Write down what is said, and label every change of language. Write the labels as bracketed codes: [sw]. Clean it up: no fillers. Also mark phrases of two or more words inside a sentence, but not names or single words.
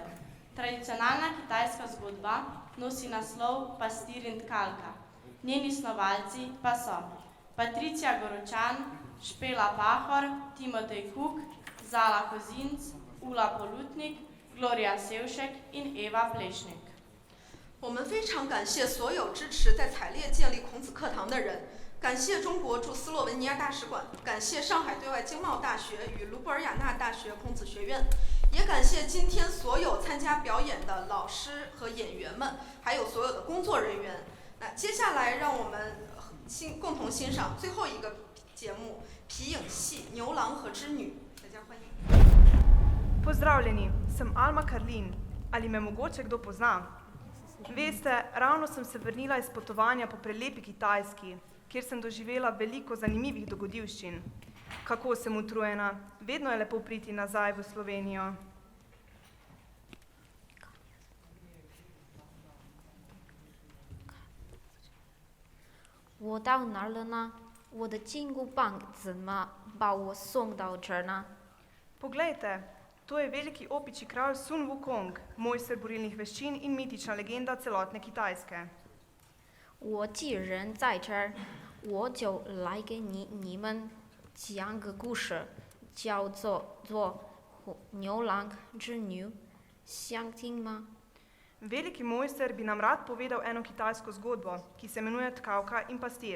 [sl] Tradicionalna kitajska zgodba nosi naslov Pastir in tkalka. Njeni snovalci pa so Patricija Goročan, Špela Pahor, Timotej Kuk, Zala Kozinc, Ula Polutnik, Gloria Sevšek in Eva Plešnik. [zh] 我们非常感谢所有支持在采列建立孔子课堂的人，感谢中国驻斯洛文尼亚大使馆，感谢上海对外经贸大学与卢布尔雅纳大学孔子学院，也感谢今天所有参加表演的老师和演员们，还有所有的工作人员。那接下来让我们共同欣赏最后一个节目皮影戏《牛郎和织女》，大家欢迎。 [sl] Pozdravljeni, sem Alma Karlin. Ali me mogoče kdo pozna? Veste, ravno sem se vrnila iz potovanja po prelepi Kitajski, kjer sem doživela veliko zanimivih dogodivščin. Kako sem utrujena, vedno je lepo priti nazaj v Slovenijo. [zh] 我到哪儿了呢？我的金箍棒怎么把我送到这儿呢？ [sl] Poglejte, to je veliki opičji kralj Sun Wukong, mojster borilnih veščin in mitična legenda celotne Kitajske. [zh] 我既然在这儿，我就来给你们讲个故事，叫做牛郎织女，想听吗？ [sl] Veliki mojster bi nam rad povedal eno kitajsko zgodbo, ki se imenuje Tkavka in pastir.